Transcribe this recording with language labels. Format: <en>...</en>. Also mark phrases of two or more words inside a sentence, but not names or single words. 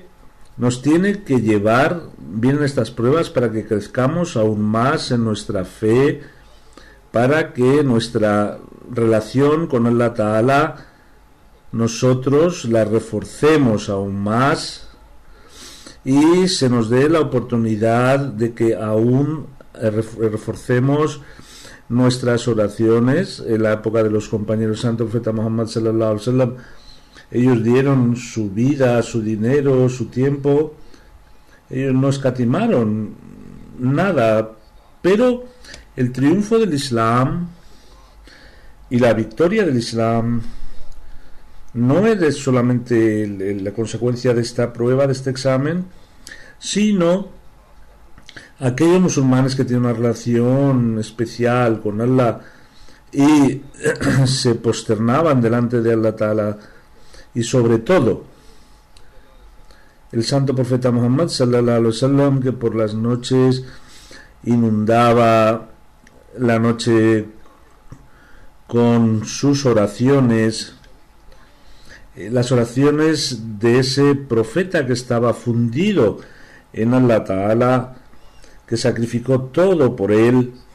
<es>Nos tiene que llevar, vienen estas pruebas para que crezcamos aún más en nuestra fe, para que nuestra relación con Allah Ta'ala nosotros la reforcemos aún más y se nos dé la oportunidad de que aún reforcemos nuestras oraciones. En la época de los compañeros santo profeta Muhammad</es> <ar>صلى الله عليه وسلم,</ar> <es>ellos dieron su vida, su dinero, su tiempo, ellos no escatimaron nada, pero el triunfo del Islam y la victoria del Islam no es solamente la consecuencia de esta prueba, de este examen, sino aquellos musulmanes que tienen una relación especial con Allah y se posternaban delante de Allah Ta'ala, y sobre todo el santo profeta Muhammad</es> <ar>صلى الله عليه وسلم,</ar> <es>que por las noches inundaba la noche con sus oraciones, las oraciones de ese profeta que estaba fundido en Allah Ta'ala, que sacrificó todo por él.</es>